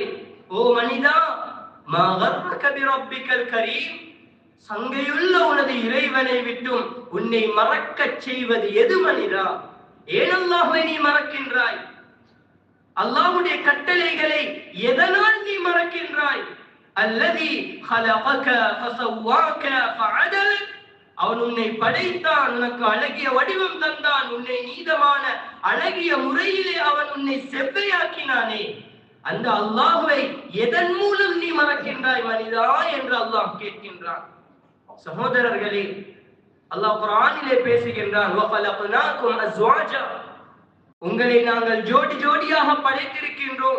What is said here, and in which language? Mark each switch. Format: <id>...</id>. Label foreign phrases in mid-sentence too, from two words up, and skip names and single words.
<ta>ஓ மனிதா,</ta> <ar>ما غرك بربك الكريم,</ar> <ta>சங்கையுள்ள உனது இறைவனை விட்டும் உன்னை மறக்க செய்வது எது மனிதா? ஏன் அல்லாஹ்வை நீ மறக்கின்றாய்? அல்லாஹ்வுடைய கட்டளைகளை எதனால் நீ மறக்கின்றாய்?</ta> <ar>அல்லதி خلقك فسواك فعدل,</ar> <ta>அவன் உன்னை படைத்தான், உனக்கு அழகிய வடிவம் தந்தான், உன்னை நீதமான அழகிய முறையிலே அவன் உன்னை செவ்வையாக்கினானே. அந்த அல்லாஹ்வை எதன் மூலம் நீ மறக்கின்றாய் மனிதா என்று அல்லாஹ் கேட்கின்றான். சகோதரர்களே, அல்லாஹ் குர்ஆனிலே பேசுகின்றான்,</ta> <ar>وخلقناكم أزواجا,</ar> <ta>உங்களை நாங்கள் ஜோடி ஜோடியாக படைத்திருக்கின்றோம்.</ta>